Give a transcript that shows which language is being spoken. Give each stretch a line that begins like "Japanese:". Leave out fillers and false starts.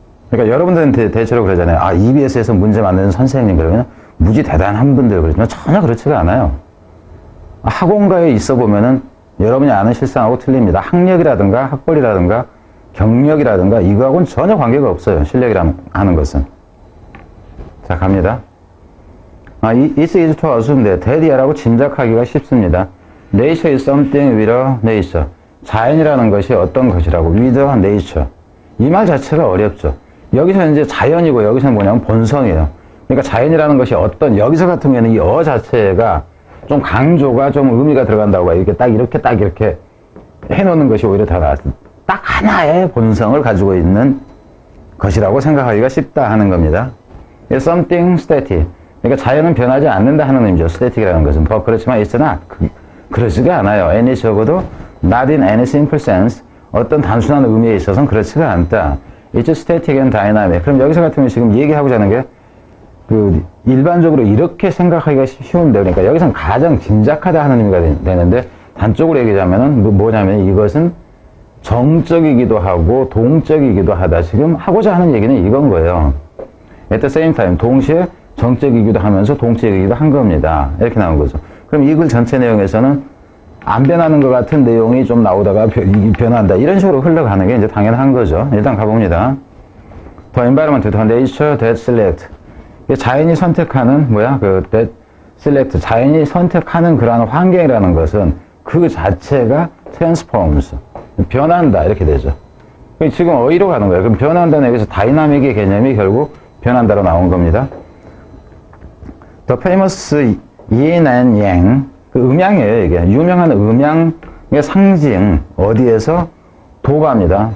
Korean: 그러니까 여러분들은 대체로 그러잖아요. 아, EBS에서 문제 만드는 선생님, 그러면 무지 대단한 분들 그러지만 전혀 그렇지가 않아요. 학원가에 있어 보면은 여러분이 아는 실상하고 틀립니다. 학력이라든가 학벌이라든가 경력이라든가 이거하고는 전혀 관계가 없어요. 실력이라는 하는 것은. 자, 갑니다.
English: It's easy to assume that
Korean: 대디아라고 짐작하기가 쉽습니다.
English: Nature is something with a nature.
Korean: 자연이라는 것이 어떤 것이라고.
English: with a nature.
Korean: 이 말 자체가 어렵죠. 여기서 이제 자연이고 여기서는 뭐냐면 본성이에요. 그러니까 자연이라는 것이 어떤, 여기서 같은 경우에는 이 자체가 좀 강조가 좀 의미가 들어간다고 해요. 이렇게 딱 이렇게 해놓는 것이 오히려 더 낫다. 딱 하나의 본성을 가지고 있는 것이라고 생각하기가 쉽다 하는 겁니다.
English: Something static.
Korean: 그러니까 자연은 변하지 않는다 하는 의미죠. static이라는 것은. 그렇지만
English: it's not.
Korean: 그러지가 않아요.
English: any
Korean: 적어도
English: not in any simple sense.
Korean: 어떤 단순한 의미에 있어서는 그렇지가 않다.
English: It's static and dynamic.
Korean: 그럼 여기서 같은 경우 지금 얘기하고자 하는 게 일반적으로 이렇게 생각하기가 쉬운데, 그러니까 여기서는 가장 짐작하다 하는 의미가 되는데, 단적으로 얘기하자면은 뭐냐면 이것은 정적이기도 하고 동적이기도 하다. 지금 하고자 하는 얘기는 이건 거예요.
English: At the same time.
Korean: 동시에 정적이기도 하면서 동적이기도 한 겁니다. 이렇게 나온 거죠. 그럼 이 글 전체 내용에서는 안 변하는 것 같은 내용이 좀 나오다가 변한다. 이런 식으로 흘러가는 게 이제 당연한 거죠. 일단 가봅니다.
English: The environment, the nature that select.
Korean: 자연이 선택하는,
English: that select.
Korean: 자연이 선택하는 그러한 환경이라는 것은 그 자체가 transforms. 변한다. 이렇게 되죠. 지금 어디로 가는 거예요? 그럼 변한다는 여기서 다이나믹의 개념이 결국 변한다로 나온 겁니다.
English: The famous yin and yang,
Korean: 그 음양이에요, 이게. 유명한 음양의 상징, 어디에서? 도가입니다.